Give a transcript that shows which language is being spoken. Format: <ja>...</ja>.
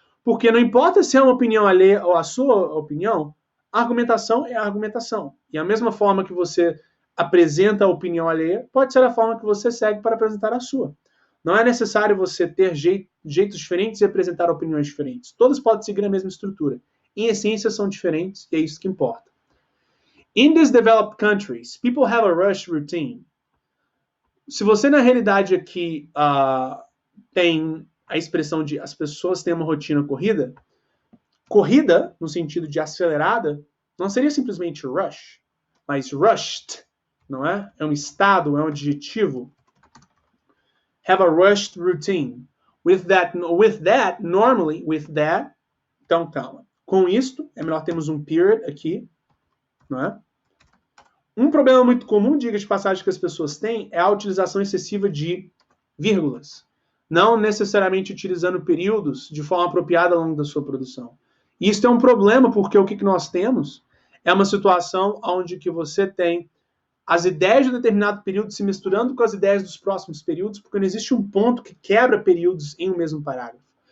<pt>Porque não importa se é uma opinião alheia ou a sua opinião, a argumentação é a argumentação. E a mesma forma que você apresenta a opinião alheia, pode ser a forma que você segue para apresentar a sua. Não é necessário você ter jeitos diferentes e apresentar opiniões diferentes. Todos podem seguir a mesma estrutura. Em essência, são diferentes e é isso que importa.</pt> <en>In these developed countries, people have a rush routine.</en> <pt>Se você, na realidade, aqui tem a expressão de as pessoas têm uma rotina corrida, corrida, no sentido de acelerada, não seria simplesmente rush, mas rushed, não é? É um estado, é um adjetivo.</pt> <en>Have a rushed routine. With that, normally, with that,</en> <pt>então calma. Com isto, é melhor termos um period aqui, não é? Um problema muito comum, diga de passagem, que as pessoas têm é a utilização excessiva de vírgulas, não necessariamente utilizando períodos de forma apropriada ao longo da sua produção. E isso é um problema porque o que nós temos é uma situação onde que você tem as ideias de um determinado período se misturando com as ideias dos próximos períodos, porque não existe um ponto que quebra períodos em um mesmo parágrafo.</pt>